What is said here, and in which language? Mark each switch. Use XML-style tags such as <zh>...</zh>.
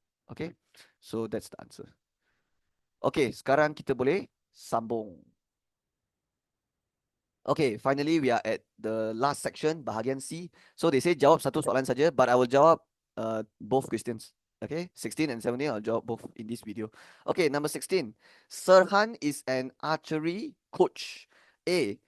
<en>Okay, so that's the answer.</en> <ms>Okay, sekarang kita boleh sambung.</ms> <en>Okay, finally we are at the last section, bahagian C. So they say jawab satu soalan saja, but I will jawab both questions. Okay, 16 and 17, I'll jawab both in this video. Okay, number 16. Sirhan is an archery coach. A.</en>